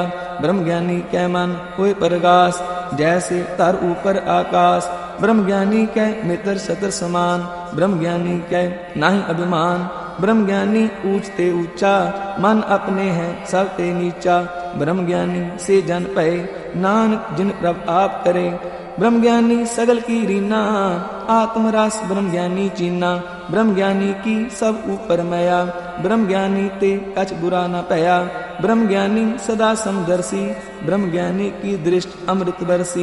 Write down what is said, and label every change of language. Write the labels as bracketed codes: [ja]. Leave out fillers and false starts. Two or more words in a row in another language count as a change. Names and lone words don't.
[hi] ब्रह्म ज्ञानी कै मन होए प्रगास, जैसे तर ऊपर आकाश। ब्रह्म ज्ञानी कै मित्र शत्र समान, ब्रह्म ज्ञानी कै नाही अभिमान। ब्रह्म ज्ञानी ऊंचते ऊंचा, मन अपने है सब ते नीचा। ब्रह्म ज्ञानी से जन पए, नानक जिन प्रभ आप करे। ब्रह्म ज्ञानी सगल की रीना, आत्मरस ब्रह्म ज्ञानी चीना। ब्रह्म ज्ञानी की सब ऊपर मया, ब्रह्म ज्ञानी ते कछ बुरा न पया। ब्रह्म ज्ञानी सदा समदर्शी, ब्रह्म ज्ञानी की दृष्टि अमृत बरसी।